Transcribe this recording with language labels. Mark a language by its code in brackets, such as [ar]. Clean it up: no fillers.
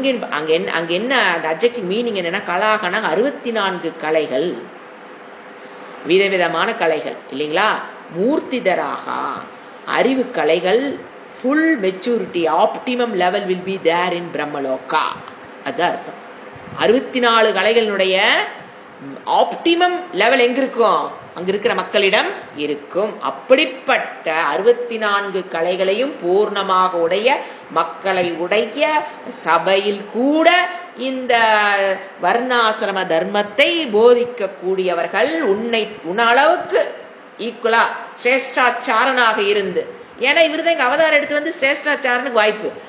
[ta] அங்க என்ன அந்த அப்ஜெக்டிவ் மீனிங் என்னன்னா, கலாகனா 64 கலைகள், விதவிதமான கலைகள் இல்லைங்களா? மூர்த்திதராக அறிவு கலைகள், [en] full maturity, optimum level will be there in Brahmaloka. [ta] அதுதான் அர்த்தம். 64 கலைகளுடைய ஆப்டிமம் லெவல் எங்க இருக்கும்? அங்க இருக்கிற மக்களிடம் இருக்கும். அப்படிப்பட்ட 64 கலைகளையும் பூர்ணமாக உடைய மக்களை உடைய சபையில் கூட இந்த வர்ணாசிரம தர்மத்தை போதிக்க கூடியவர்கள் உன் அளவுக்கு ஈக்குவலா சிரேஷ்டாச்சாரனாக இருந்து, ஏன்னா இவருதான் இங்க அவதாரம் எடுத்து வந்து சிரேஷ்டாச்சாரனுக்கு வாய்ப்பு.